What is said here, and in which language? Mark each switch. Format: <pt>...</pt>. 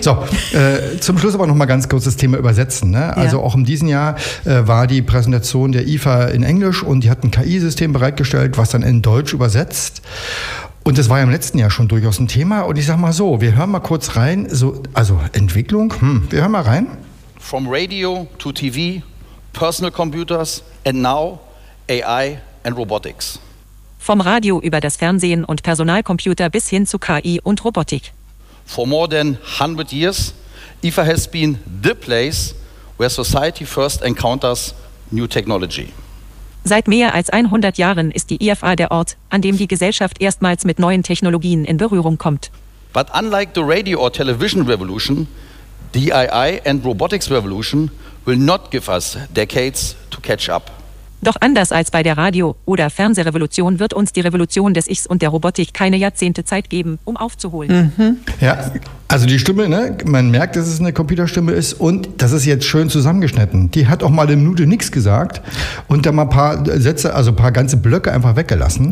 <de>So, zum Schluss aber nochmal ganz kurz das Thema Übersetzen, ne? Also, auch in diesem Jahr war die Präsentation der IFA in Englisch und die hat ein KI-System bereitgestellt, was dann in Deutsch übersetzt. Und das war ja im letzten Jahr schon durchaus ein Thema. Und ich sag mal so, wir hören mal kurz rein. So, also Entwicklung, wir hören mal rein.</de> <en>From radio to TV, personal computers and now AI and robotics.</en> <de>Vom Radio über das Fernsehen und Personalcomputer bis hin zu KI und Robotik.</de> <en>For more than 100 years, IFA has been the place where society first encounters new technology.</en> <de>Seit mehr als 100 Jahren ist die IFA der Ort, an dem die Gesellschaft erstmals mit neuen Technologien in Berührung kommt.</de> <en>But unlike the radio or television revolution, the AI and robotics revolution will not give us decades to catch up.</en> <de>Doch anders als bei der Radio- oder Fernsehrevolution wird uns die Revolution des Ichs und der Robotik keine Jahrzehnte Zeit geben, um aufzuholen. Mhm. Ja, also die Stimme, ne? Man merkt, dass es eine Computerstimme ist und das ist jetzt schön zusammengeschnitten. Die hat auch mal eine Minute nichts gesagt und dann mal ein paar Sätze, also ein paar ganze Blöcke einfach weggelassen.</de>